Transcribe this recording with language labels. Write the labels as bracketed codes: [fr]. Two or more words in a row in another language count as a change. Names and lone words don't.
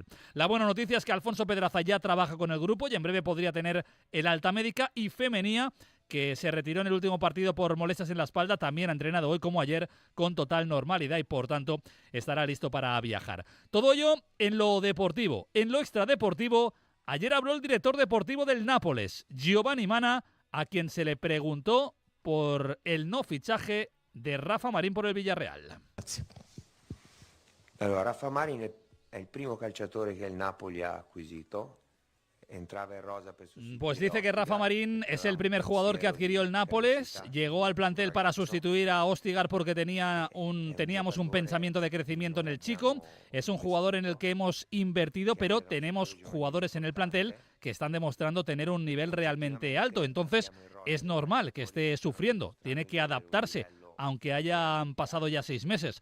[es] La buena noticia es que Alfonso Pedraza ya trabaja con el grupo y en breve podría tener el alta médica, y Femenía, que se retiró en el último partido por molestias en la espalda, también ha entrenado hoy como ayer con total normalidad y por tanto estará listo para viajar. Todo ello en lo deportivo. En lo extradeportivo, ayer habló el director deportivo del Nápoles, Giovanni Mana, a quien se le preguntó por el no fichaje de Rafa Marín por el Villarreal. [it] Allora, Rafa Marín è il primo calciatore che il Napoli ha acquisito [es] Pues dice que Rafa Marín es el primer jugador que adquirió el Nápoles, llegó al plantel para sustituir a Ostigar porque teníamos un pensamiento de crecimiento en el chico, es un jugador en el que hemos invertido, pero tenemos jugadores en el plantel que están demostrando tener un nivel realmente alto, entonces es normal que esté sufriendo, tiene que adaptarse, aunque hayan pasado ya 6 meses.